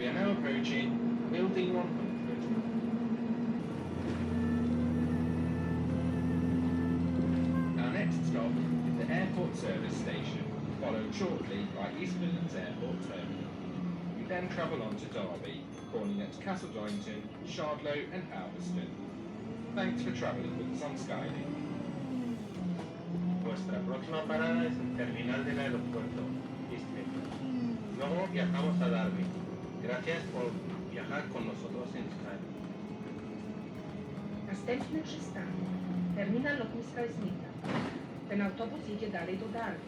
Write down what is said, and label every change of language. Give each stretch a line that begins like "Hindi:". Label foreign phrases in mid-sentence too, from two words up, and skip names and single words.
English: We are now approaching Building 100. Our next stop is the Airport Service Station, followed shortly by East Midlands Airport Terminal. We then travel on to Derby, calling at Castle Donington, Shardlow and Alveston. Thanks for travelling with us on Skylink.
Spanish: Nuestra próxima parada es el terminal del aeropuerto, East Midlands. Luego viajamos a Derby. Gracias por viajar con nosotros en Skylink.
Polish: Następny przystanek. Terminal lotniska jest Midland. Ten autobus jedzie dalej do Derby.